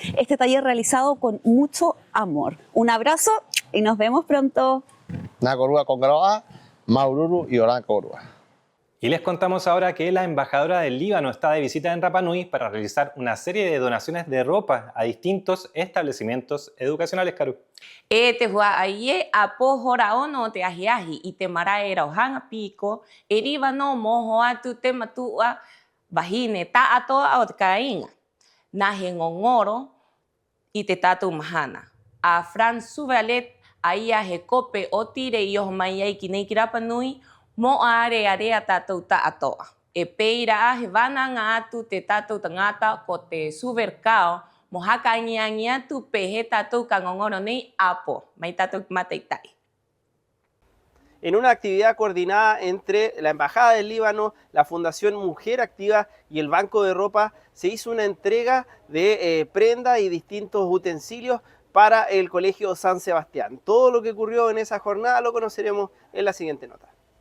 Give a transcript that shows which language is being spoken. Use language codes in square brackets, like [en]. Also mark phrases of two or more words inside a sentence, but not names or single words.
[es] Este taller realizado con mucho amor. Un abrazo y nos vemos pronto. [rap] Nakorua con Garoa, Maururu y Orankorua. [es] Y les contamos ahora que la embajadora del Líbano está de visita en Rapa Nui para realizar una serie de donaciones de ropa a distintos establecimientos educacionales, [rap] Karu. Te hua aie apo horaono te ahiahi i te marae rauhanga pico erivano mo hoa tu te matua bahine ta atoa o te kainga. Nahe ngongoro i te tatou mahana. A Fran Suvalet aia he kope o tire i oho mai ai ki nei ki Rapa Nui mo area tatou ta atoa. E peira he vananga atu te tatou tangata ko te supercao mo hakaingiangi atu pehe tatou kangongoro nei apo. Mai tatou mataitai. [es] En una actividad coordinada entre la Embajada del Líbano, la Fundación Mujer Activa y el Banco de Ropa, se hizo una entrega de prendas y distintos utensilios para el Colegio San Sebastián. Todo lo que ocurrió en esa jornada lo conoceremos en la siguiente nota.